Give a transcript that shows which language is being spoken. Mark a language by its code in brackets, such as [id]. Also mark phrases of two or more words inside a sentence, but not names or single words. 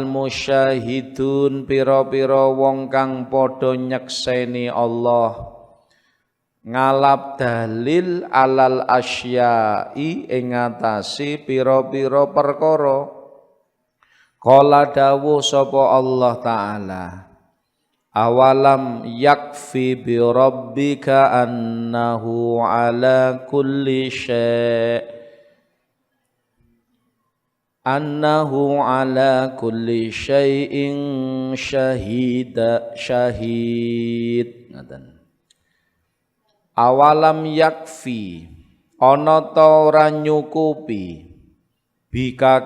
[jv] musyahidun pira-pira wong kang padha nyekseni Allah ngalap dalil [ar] alal asyai [jv] ing atase pira-pira perkara qala dawuh sapa Allah taala [ar] awalam yakfi bi rabbika annahu ala kulli syai'in [jv] syahid ngaten [ar] awalam yakfi [jv] ana ta ora nyukupi bika